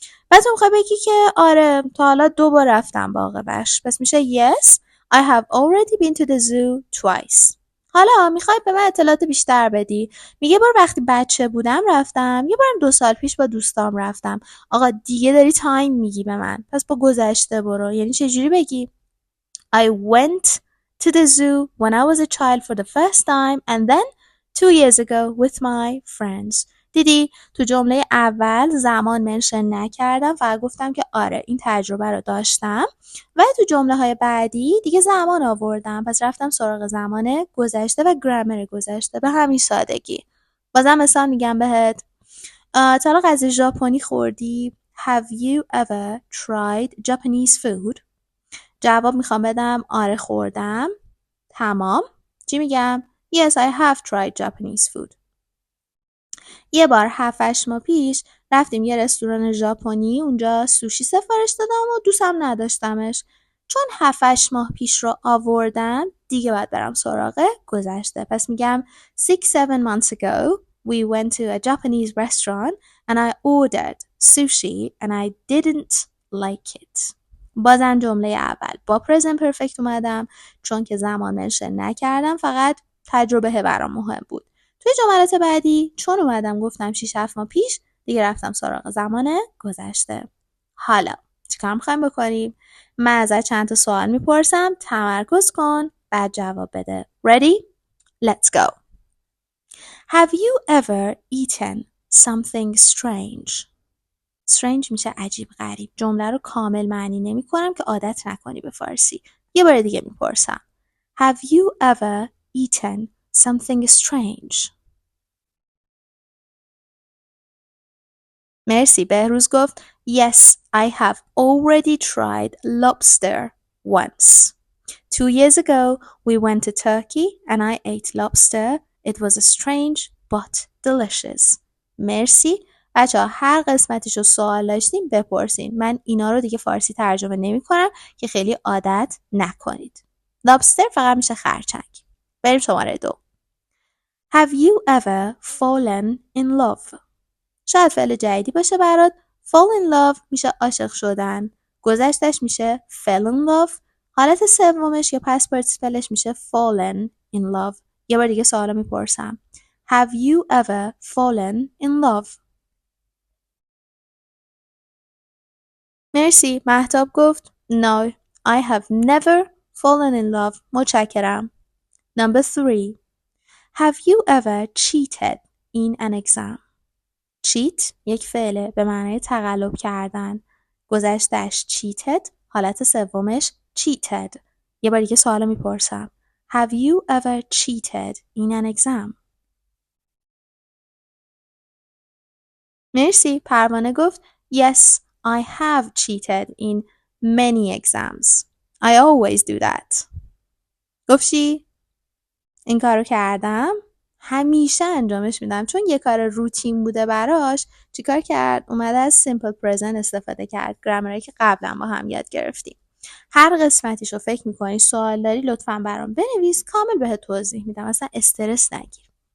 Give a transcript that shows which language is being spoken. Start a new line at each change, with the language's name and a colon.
Persian: بعد تو میخوای بگی که آره تا حالا 2 بار رفتم باغ وحش، پس میشه
English: Yes, I have already been to the zoo twice.
Persian: حالا میخوای به من اطلاعات بیشتر بدی، میگه بار وقتی بچه بودم رفتم، یه بارم 2 سال پیش با دوستام رفتم. آقا دیگه داری تایم میگی به من، پس با گذشته برو. یعنی چجوری بگی
English: I went to the zoo when I was a child for the first time and then 2 years ago with my friends.
Persian: دیدی تو جمله اول زمان منشن نکردم، فقط گفتم که آره این تجربه رو داشتم، و تو جمله های بعدی دیگه زمان آوردم، پس رفتم سراغ زمان گذشته و گرمر گذشته به همین سادگی. بازم مثال میگم بهت. تا حالا غذای ژاپنی خوردی؟
English: Have you ever tried Japanese food؟
Persian: جواب میخوام بدم آره خوردم. تمام. چی میگم؟
English: Yes, I have tried Japanese food.
Persian: یه بار 7-8 ماه پیش رفتیم یه رستوران ژاپنی، اونجا سوشی سفارش دادم و دوستم نداشتمش. چون 7-8 ماه پیش رو آوردم دیگه باید برم سراغ گذشته، پس میگم
English: 6-7 months ago we went to a Japanese restaurant and I ordered sushi and I didn't like it.
Persian: بازم جمله اول با present perfect اومدم چون که زمان منشن نکردم، فقط تجربه برام مهم بود. توی جملات بعدی چون اومدم گفتم 6-7 ماه پیش، دیگه رفتم سراغ زمان گذشته. حالا چیکار میخوایم بکنیم؟ من ازت چند تا سوال میپرسم، تمرکز کن بعد جواب بده.
English: Ready? Let's go. Have you ever eaten something strange?
Persian: strange میشه عجیب غریب. جمله رو کامل معنی نمی کنم که عادت نکنی به فارسی. یه بار دیگه میپرسم.
English: Have you ever eaten something strange؟
Persian: مرسی.
English: بهروز
Persian: گفت
English: Yes, I have already tried lobster once. 2 years ago, we went to Turkey and I ate lobster. It was strange but delicious.
Persian: مرسی. بچه ها هر قسمتش رو سوال داشتیم بپرسین. من اینا رو دیگه فارسی ترجمه نمی کنم که خیلی عادت نکنید. لابستر فقط میشه خرچنگ. بریم شماره 2.
English: Have you ever fallen in love؟
Persian: شاید فعل جدیدی باشه برات. fall in love میشه عاشق شدن. گذشتش میشه
English: fell in love.
Persian: حالت سومش یا past participle میشه
English: fallen in love.
Persian: یه بار دیگه سوالا میپرسم.
English: Have you ever fallen in love؟
Persian: مرسی.
English: مهتاب
Persian: گفت
English: No, I have never fallen in love.
Persian: متشکرم.
English: Number 3. Have you ever cheated in an exam؟ cheat
Persian: یک فعله به معنای تقلب کردن. گذشتش cheated، حالت سومش cheated. یه بار دیگه سوالو میپرسم.
English: Have you ever cheated in an exam؟
Persian: مرسی.
English: پروانه
Persian: گفت
English: Yes, I have cheated in many exams. I always do that.
Persian: گفت چی؟ این کارو کردم، همیشه انجامش میدم. چون یه کار روتین بوده براش چیکار کرد؟ اومده از سیمپل پرزنت استفاده کرد، گرمری که قبلا با هم یاد گرفتیم. هر قسمتیشو رو فکر میکنی سوال داری لطفاً برام بنویس، کامل بهت توضیح میدم، اصلا استرس نگیر.